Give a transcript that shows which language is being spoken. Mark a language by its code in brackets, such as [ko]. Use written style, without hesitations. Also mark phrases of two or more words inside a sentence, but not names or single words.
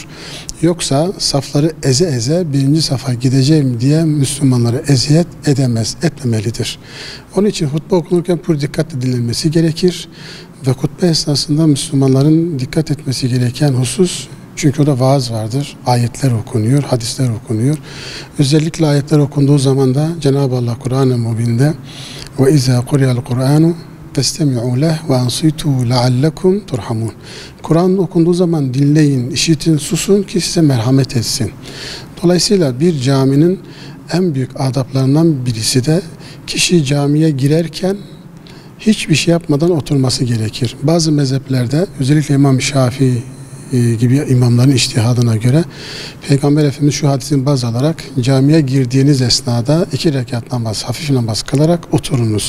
[tr] Yoksa safları eze eze birinci safa gideceğim diye Müslümanları eziyet etmemelidir. Onun için hutbe okunurken pür dikkatle dinlenmesi gerekir ve hutbe esnasında Müslümanların dikkat etmesi gereken husus, çünkü orada vaaz vardır, ayetler okunuyor, hadisler okunuyor. Özellikle ayetler okunduğu zaman da Cenab-ı Allah Kur'an-ı Mubin'de [ar] وَاِذَا قُرِيَ الْقُرْآنُ فَاسْتَمِعُوا لَهُ وَاَنْصِتُوا لَعَلَّكُمْ تُرْحَمُونَ. [tr] Kur'an okunduğu zaman dinleyin, işitin, susun ki size merhamet etsin. Dolayısıyla bir caminin en büyük adaplarından birisi de kişi camiye girerken hiçbir şey yapmadan oturması gerekir. Bazı mezheplerde özellikle İmam Şafii gibi imamların içtihadına göre Peygamber Efendimiz şu hadisini baz alarak camiye girdiğiniz esnada 2 rekat namaz, hafif namaz kılarak oturunuz.